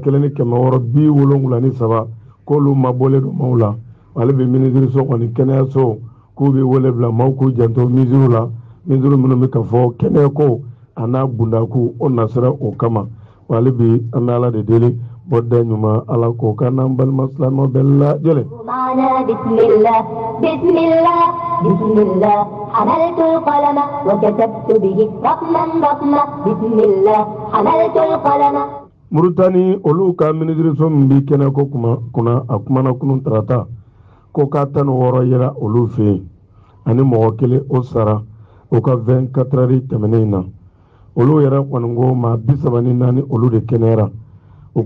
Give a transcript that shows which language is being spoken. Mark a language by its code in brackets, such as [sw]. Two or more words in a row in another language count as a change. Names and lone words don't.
[bm] 1,673 k'olu mabɔlen don maaw la ale bɛ minisiriso kɔni kɛnɛyaso k'u bɛ wele bila maaw k'u janto misiriw la misiriw minnu bɛ ka fɔ kɛnɛyako a n'a bundaku o nasira o kama wa hali bi an bɛ Ala de deli bɔda ɲuman Ala k'o k'an n'an balima silamɛw bɛɛ lajɛlen. [ar] بسم الله بسم الله بسم الله حملت القلم وكتبت به رقما رقما بسم الله حملت القلم. [bm] Mauritanie olu ka minisiriso min bi kɛnɛ ko kunna a kumana kunun tarata ko k'a 16 yera olu fɛ yen ani mɔgɔ 1 o sara o ka 24 heures tɛmɛnen na olu yɛrɛ kɔni ko maa 34 olu de kɛnɛyara o